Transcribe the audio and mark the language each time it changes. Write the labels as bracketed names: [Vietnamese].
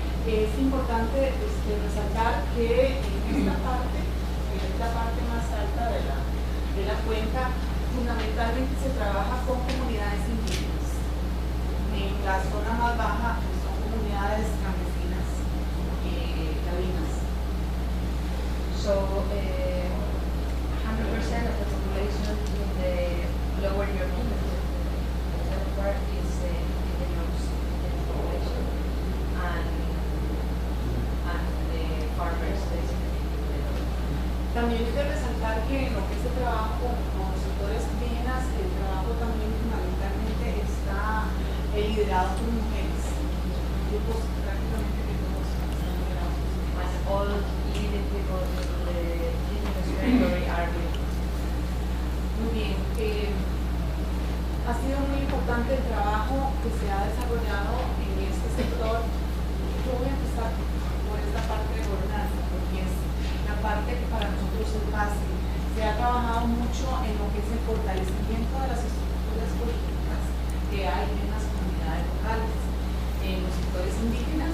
[Spanish] Es importante resaltar que en esta parte, que es la parte más alta de la cuenca, fundamentalmente se trabaja con comunidades indígenas. En la zona más baja pues, son comunidades campesinas, cabinas. [English] So, 100% of the population in the lower European, the middle part is indigenous population, and the farmers basically. [Spanish] También es de resaltar que en lo que es el trabajo con sectores indígenas, el trabajo también fundamentalmente está liderado por mujeres. Grupos prácticamente que todos están liderados. [English] And all leading people in the indigenous territory are women. [Spanish] Muy bien. Ha sido muy importante el trabajo que se ha desarrollado en este sector. Yo voy a empezar por esta parte de gobernanza, porque es la parte que para nosotros es base. Se ha trabajado mucho en lo que es el fortalecimiento de las estructuras políticas que hay en las comunidades locales, en los sectores indígenas.